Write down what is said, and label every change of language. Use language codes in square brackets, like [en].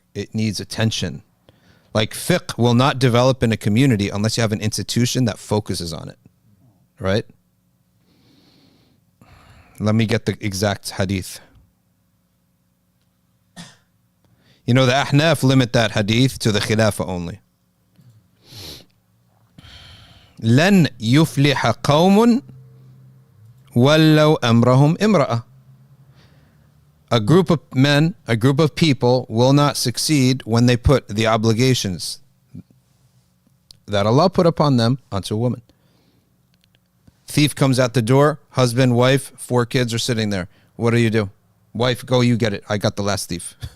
[en] It needs attention. Like fiqh will not develop in a community unless you have an institution that focuses on it, right? Let me get the exact hadith. You know, the Ahnaf limit that hadith to the Khilafah only. [ar] لن يفلح قوم ولوا أمرهم امرأة. [en] A group of men, a group of people will not succeed when they put the obligations that Allah put upon them onto a woman. Thief comes at the door, husband, wife, 4 kids are sitting there. What do you do? Wife, go, you get it. I got the last thief.